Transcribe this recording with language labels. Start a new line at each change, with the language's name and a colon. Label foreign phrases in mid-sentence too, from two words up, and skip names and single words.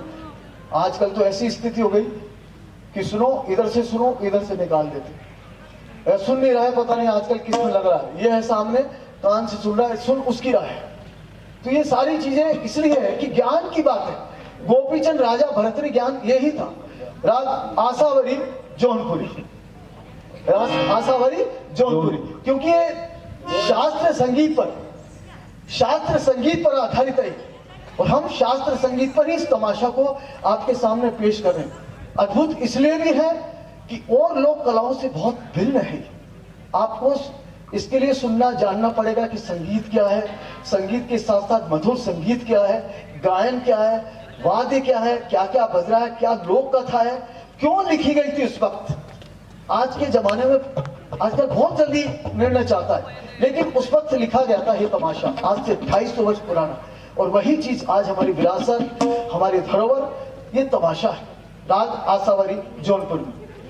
Hindi: आजकल तो ऐसी स्थिति हो गई कि सुनो, इधर से सुनो, इधर से निकाल देते। सुन नहीं रहा है, पता नहीं आजकल किस में लग रहा है। ये है सामने, कान से सुन रहा है, सुन उसकी राह है। तो ये सारी चीजें इसलिए है कि ज्ञान की बात है। गोपीचंद राजा भर्तृ ज्ञान यही था। राग आसावरी जौनपुरी, आसावरी जौनपुरी, क्योंकि ये शास्त्र संगीत पर आधारित है। और हम शास्त्र संगीत पर ही इस तमाशा को आपके सामने पेश कर रहे हैं। अद्भुत इसलिए भी है कि और लोक कलाओं से बहुत भिन्न है। आपको इसके लिए सुनना जानना पड़ेगा कि संगीत क्या है, संगीत के साथ साथ मधुर संगीत क्या है, गायन क्या है, वाद्य क्या है, क्या क्या बज रहा है, क्या लोक कथा है, क्यों लिखी गई थी उस वक्त। आज के जमाने में आजकल बहुत जल्दी निर्णय चाहता है, लेकिन उस वक्त लिखा गया था ये तमाशा, आज से 250 वर्ष पुराना। और वही चीज आज हमारी विरासत, हमारी धरोहर, ये तमाशा है। राग आसावरी जौनपुर में।